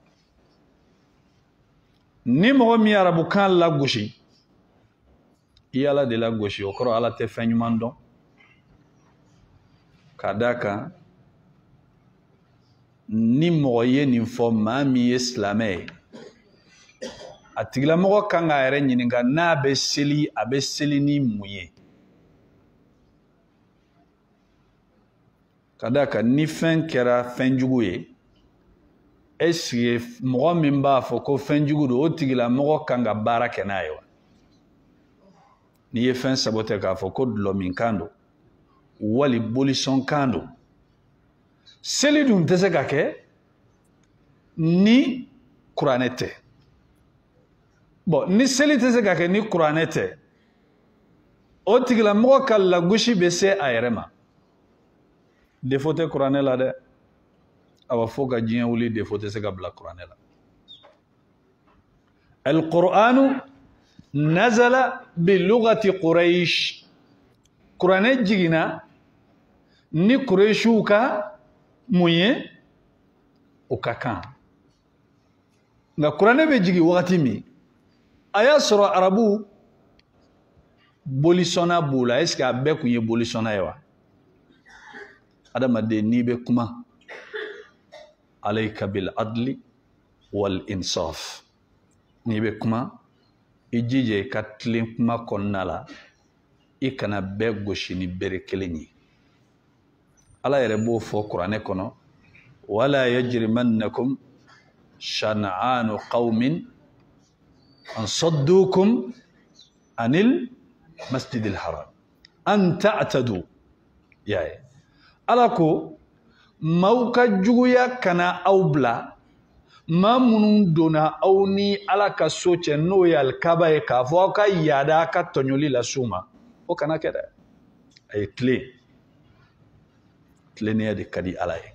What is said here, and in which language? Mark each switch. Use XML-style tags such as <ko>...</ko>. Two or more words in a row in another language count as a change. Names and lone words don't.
<bm>ni mɔgɔ min ye arabukan lagosi i ye Ala de lagosi o kɔrɔ Ala tɛ fɛn ɲuman dɔn k'a d'a kan ni mɔgɔ ye nin fɔ maa min ye silamɛ ye a tigilamɔgɔ kan k'a yɛrɛ ɲininka n'a bɛ seli a bɛ seli ni mun ye ka d'a kan ni fɛn kɛra fɛn jugu ye</bm> <fr>est-ce que</fr> <bm>mɔgɔ min b'a fɔ ko fɛn jugu don o tigilamɔgɔ kan ka baara kɛ n'a ye wa n'i ye fɛn sabote k'a fɔ ko dulɔminkan don wali bolisɔnkan don seli dun tɛ se ka kɛ ni kuranɛ tɛ bon ni seli tɛ se ka kɛ ni kuranɛ tɛ o tigilamɔgɔ ka lagosi bɛ se a yɛrɛ ma défaut tɛ kuranɛ la dɛ awa fo ka diɲɛ wuli defo tɛ se ka bila kuranɛ la.</bm> <ar>القرآن نزل بلغة قريش.</ar> <bm>Kuranɛ jigina ni Qurayshiw ka mun ye o ka kan. Nka kuranɛ bɛ jigi wagati min a y'a sɔrɔ arabu bolisɔnna b'u la.</bm> <fr>Est-ce que</fr> <bm>a bɛɛ kun ye bolisɔnna ye wa? Adamaden n'i bɛ kuma</bm> <ar>عليك بالعدل والإنصاف.</ar> <bm>N'i bɛ kuma i jija i ka tilen kuma kɔnɔna la, i kana bɛɛ gosi ni bere kelen ye. Ala yɛrɛ b'o fɔ kuranɛ kɔnɔ,</bm> <ar>ولا يجرمنكم شنآن قوم أن صدوكم عن المسجد الحرام أن تعتدوا.</ar> <bm>Yaye Ala ko maaw ka juguya kana aw bila, maa minnu donna aw ni Ala ka so cɛ n'o ye alikaba ye k'a fɔ aw ka yaada a ka tɔɲɔli la s'u ma, o kana kɛ dɛ. A ye tilen. Tilennenya de ka di Ala ye.</bm>